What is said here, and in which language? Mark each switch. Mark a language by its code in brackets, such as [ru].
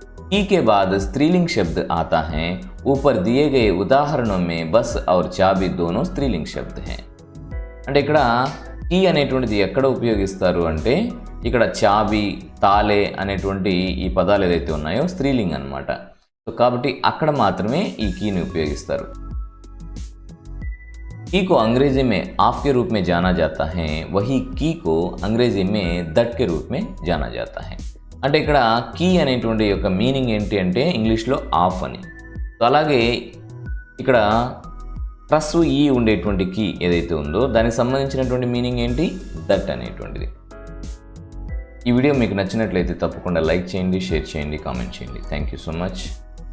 [hi] की के बाद स्त्रीलिंग शब्द आता है। ऊपर दिए गए उदाहरणों में बस और चाबी दोनों स्त्रीलिंग शब्द हैं। [te] అంటే ఇక్కడ కీ అనేటువంటిది ఎక్కడ ఉపయోగిస్తారు అంటే ఇక్కడ చాబి, తాలే అనేటువంటి ఈ పదాలు ఏదైతే ఉన్నాయో స్త్రీలింగ్ అనమాట. సో కాబట్టి అక్కడ మాత్రమే ఈ కీని ఉపయోగిస్తారు. [hi] की को अंग्रेजी में आप के रूप में जाना जाता है, वही की को अंग्रेजी में दट के रूप में जाना जाता है. [te] అంటే ఇక్కడ కీ అనేటువంటి యొక్క మీనింగ్ ఏంటి అంటే ఇంగ్లీష్లో ఆఫ్ అని. సో అలాగే ఇక్కడ ట్రస్ ఈ ఉండేటువంటి కీ ఏదైతే ఉందో దానికి సంబంధించినటువంటి మీనింగ్ ఏంటి, దట్ అనేటువంటిది. ఈ వీడియో మీకు నచ్చినట్లయితే తప్పకుండా లైక్ చేయండి, షేర్ చేయండి, కామెంట్ చేయండి. Thank you so much.